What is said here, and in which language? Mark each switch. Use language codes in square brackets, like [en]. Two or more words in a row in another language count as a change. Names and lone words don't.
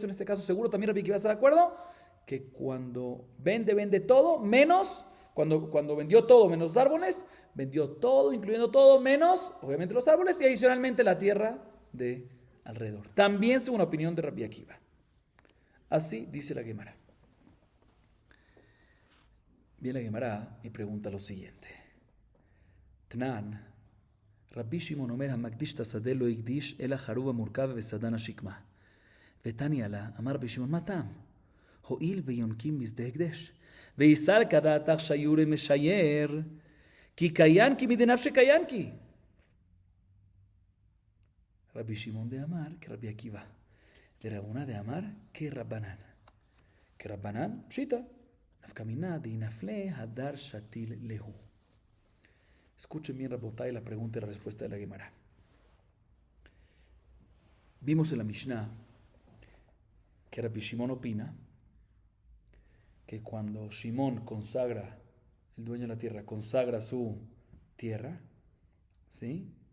[es] En este caso seguro también Rabbi Akiva está de acuerdo, que cuando vende todo, menos, cuando vendió todo menos los árboles, vendió todo, incluyendo todo, menos, obviamente los árboles, y adicionalmente la tierra de alrededor. También según la opinión de Rabbi Akiva. Así dice la Gemara. Bien, la Gemara y pregunta lo siguiente. [he] תנן, רבי שמעון אומר המקדיש את השדה לא הקדיש אלא חרוב המורכב וסדן השקמה. ותניא לה, אמר רבי שמעון, מה טעם? הואיל ויונקים משדה הקדש. [arc] ויסר כדעתך שיורי משייר, כי קיינקי מדנפשי קיינקי. רבי שמעון דאמר כרבי עקיבא, ורבונה דאמר כרבנן. כרבנן פשיטא, נפקא מינא דאינפלה הדר שתיל להו. [es] Escuchen bien, Rabotay, la pregunta y la respuesta de la Gemara. Vimos en la Mishnah que Rabbi Shimon opina que cuando Shimon consagra, el dueño de la tierra, consagra su tierra, ¿sí?